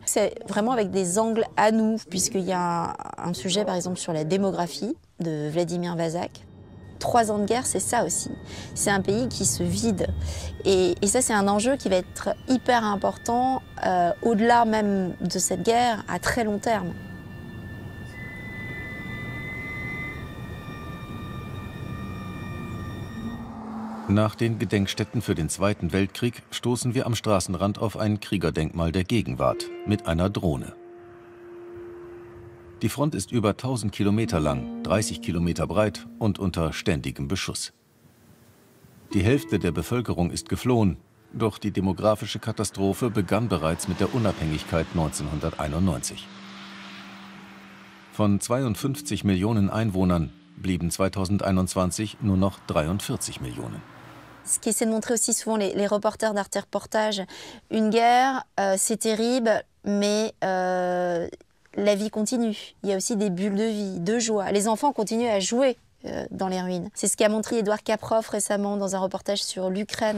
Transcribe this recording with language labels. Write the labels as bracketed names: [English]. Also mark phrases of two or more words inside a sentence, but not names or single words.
[French] C'est vraiment avec des angles à nous, puisqu'il y a un sujet, par exemple, sur la démographie de Vladimir Vazak. 3 ans de guerre, c'est ça aussi. C'est un pays qui se vide. Et ça, c'est un enjeu qui va être hyper important, au-delà même de cette guerre, à très long terme. [German] Nach den Gedenkstätten für den Zweiten Weltkrieg stoßen wir am Straßenrand auf ein Kriegerdenkmal der Gegenwart mit einer Drohne. Die Front ist über 1000 Kilometer lang, 30 Kilometer breit und unter ständigem Beschuss. Die Hälfte der Bevölkerung ist geflohen, doch die demografische Katastrophe begann bereits mit der Unabhängigkeit 1991. Von 52 Millionen Einwohnern blieben 2021 nur noch 43 Millionen. [French] Ce qui essaie de montrer aussi souvent les reporters d'Arte Reportage, une guerre, c'est terrible, mais la vie continue. Il y a aussi des bulles de vie, de joie. Les enfants continuent à jouer dans les ruines. C'est ce qu'a montré Édouard Kaprov récemment dans un reportage sur l'Ukraine.